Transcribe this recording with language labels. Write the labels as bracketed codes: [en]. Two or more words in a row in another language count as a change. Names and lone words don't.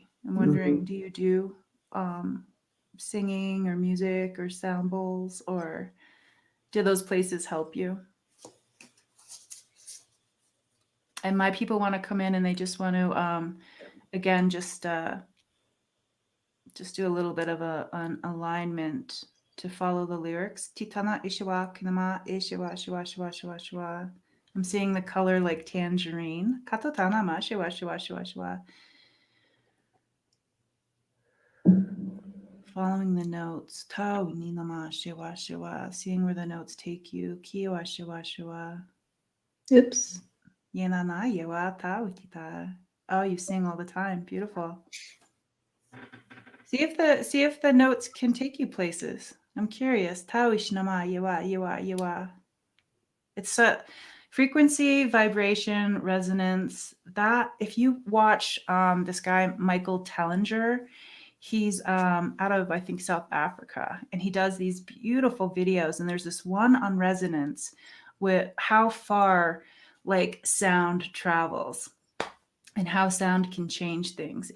[en] I'm wondering, do you do singing or music or sound bowls, or do those places help you? And my people want to come in and they just want to, again, just do a little bit of an alignment to follow the lyrics. Titana ishiwa kinama ishiwa shiwa shiwa shiwa shiwa. I'm seeing the color like tangerine. Katotana ma shiwa shiwa shiwa shiwa. Following the notes. Tau ninama shiwa shiwa. Seeing where the notes take you. Kiwa shiwa shiwa. Oops. Yenana yewa tau kita. Oh, you sing all the time. Beautiful. See if the notes can take you places. I'm curious. Tau ishinama yewa yewa yewa. It's a frequency, vibration, resonance. That if you watch this guy Michael Tellinger, he's out of, I think, South Africa, and he does these beautiful videos. And there's this one on resonance with how far like sound travels and how sound can change things.